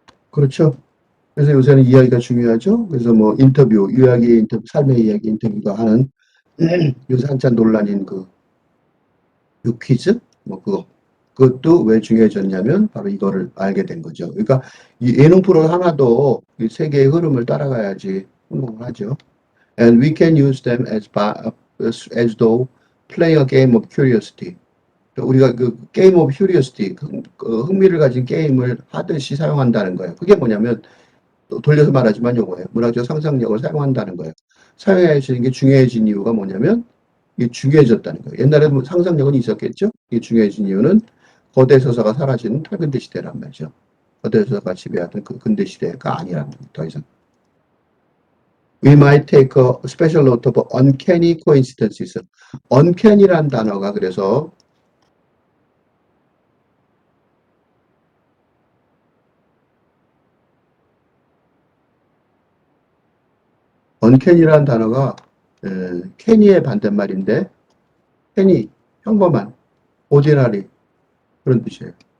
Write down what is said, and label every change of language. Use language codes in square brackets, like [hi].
[ko] 그렇죠. 그래서 요새는 이야기가 중요하죠. 그래서 뭐 인터뷰, 이야기의 인터뷰, 삶의 이야기 인터뷰가 하는 요새 한참 논란인 그 퀴즈, 뭐 그거. 그것도 왜 중요해졌냐면 바로 이거를 알게 된 거죠. 그러니까 이 예능 프로 하나도 이 세계의 흐름을 따라가야지 성공을 하죠. [en] And we can use them as though playing a game of curiosity. [ko] 우리가 그 게임 오브 큐리오시티, 흥미를 가진 게임을 하듯이 사용한다는 거예요. 그게 뭐냐면 또 돌려서 말하지만 요거예요. 문학적 상상력을 사용한다는 거예요. 사용해야지는 게 중요해진 이유가 뭐냐면 이게 중요해졌다는 거예요. 옛날에 뭐 상상력은 있었겠죠? 이게 중요해진 이유는 거대 서사가 사라지는 탈근대 시대란 말이죠. 거대 서사가 지배하던 그 근대 시대가 아니라는 거예요. 더 이상. [en] We might take a special note of uncanny coincidences. [ko] uncanny란 단어가 그래서 언캔이라는 단어가 캐니의 반대말인데 캐니, 평범한, 오디나리 그런 뜻이에요.